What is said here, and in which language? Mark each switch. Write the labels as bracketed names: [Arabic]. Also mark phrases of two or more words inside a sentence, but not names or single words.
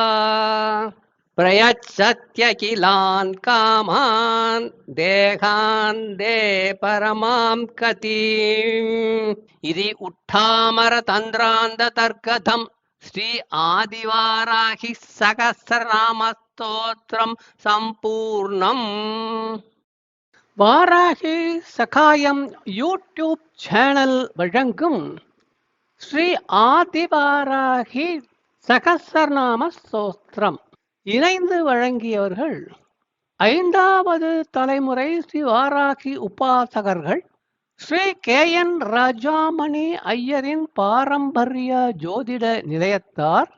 [Sanskrit] प्रयच्छत्यखिलान् कामान् देहान् दे परमां गतिम् इति उट्ठामरतन्द्रान्तर्गतं श्री आदिवाराहि सहस्रनामस्तोत्रं सम्पूर्णम् [Tamil] வாராகி சகாயம் யூடியூப் சேனல் வழங்கும் ஸ்ரீ ஆதிவாராகி சகஸ்ரநாம ஸ்தோத்திரம் இணைந்து வழங்கியவர்கள் 5வது தலைமுறை ஸ்ரீ வாராகி உபாசகர்கள் ஸ்ரீ KN ராஜாமணி ஐயரின் பாரம்பரிய ஜோதிட நிலையத்தார்.